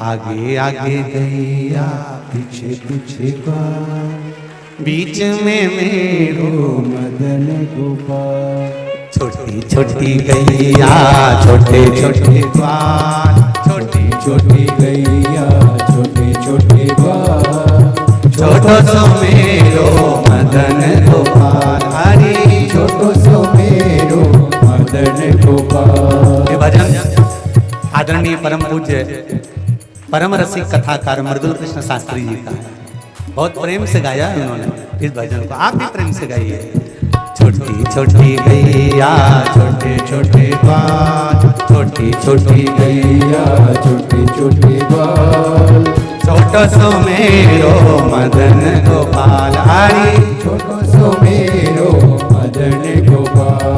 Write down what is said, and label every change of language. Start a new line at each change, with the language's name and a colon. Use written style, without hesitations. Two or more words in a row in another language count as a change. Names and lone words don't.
Braj: आगे आगे गैया पीछे पीछे बीच में मेरो मदन गोपाल। छोटी छोटी गैया छोटे छोटे द्वार, छोटी छोटी गैया छोटे छोटे द्वार। छोटो सो मेरो मदन गोपाल, हरि छोटो सो मेरो मदन गोपाल।
Hindi: ये भजन आदरणीय परम पूज्य परम रसिक कथाकार मृदुल कृष्ण शास्त्री जी का है। बहुत प्रेम से गाया है उन्होंने इस भजन को, आप भी प्रेम से गाइए।
Braj: छोटी छोटी गैया छोटे छोटे बाल, छोटी छोटी गैया छोटे छोटे बाल। छोटो सो मेरो मदन गोपाल, हरि छोटो सो मेरो मदन गोपाल।